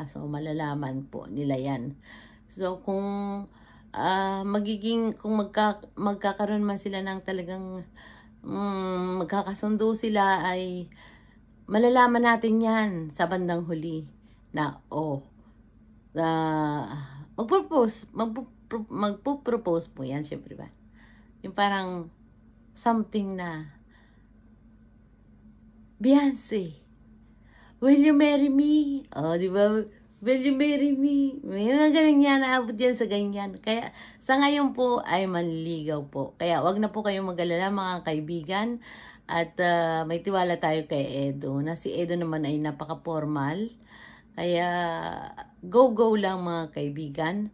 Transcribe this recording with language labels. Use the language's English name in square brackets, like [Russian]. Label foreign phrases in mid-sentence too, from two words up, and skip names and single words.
[Filipino] So, malalaman po nila yan. So, kung magkakaroon man sila ng talagang magkakasundo sila, ay malalaman natin yan sa bandang huli na magpo-propose po yan, syempre ba? Yung parang something na, Beyonce, [English] will you marry me? [Filipino] Oh, di ba? [English] Will you marry me? [Filipino] May mga ganun yan, naabot yan sa ganyan. Kaya sa ngayon po ay manliligaw po. Kaya wag na po kayong mag-alala mga kaibigan. At may tiwala tayo kay Edo. Na si Edo naman ay napaka-formal. Kaya go lang mga kaibigan.